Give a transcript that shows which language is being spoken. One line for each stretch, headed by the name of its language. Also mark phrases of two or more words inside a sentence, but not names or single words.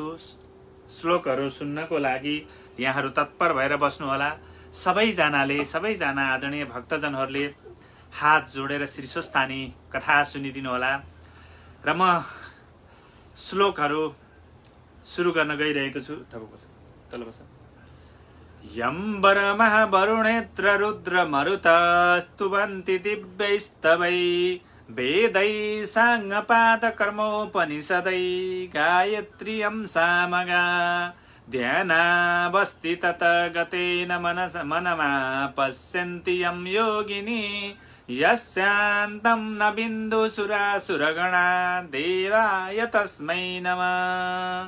Nepali: श्लोकहरू सुन्नको लागि यहाँहरू तत्पर भएर बस्नुहोला। सबैजना आदरणीय भक्तजनहरूले हात जोडेर श्री स्वस्थानी कथा सुनिदिनुहोला र म श्लोकहरू सुरु गर्न गइरहेको छु। तल बस।
Sanskrit: यम्बर महावरुणेत्र रुद्र मरुत स्तुवन्ति दिव्यैस्तवै वेदै साङ्गपाद कर्मोपनिषदै गायत्र्यं सामगा ध्यानावस्थि तत गतेन मनमा पश्यन्ति यं योगिनी यस्यान्तं न बिन्दुसुरासुरगणा देवाय तस्मै नमः।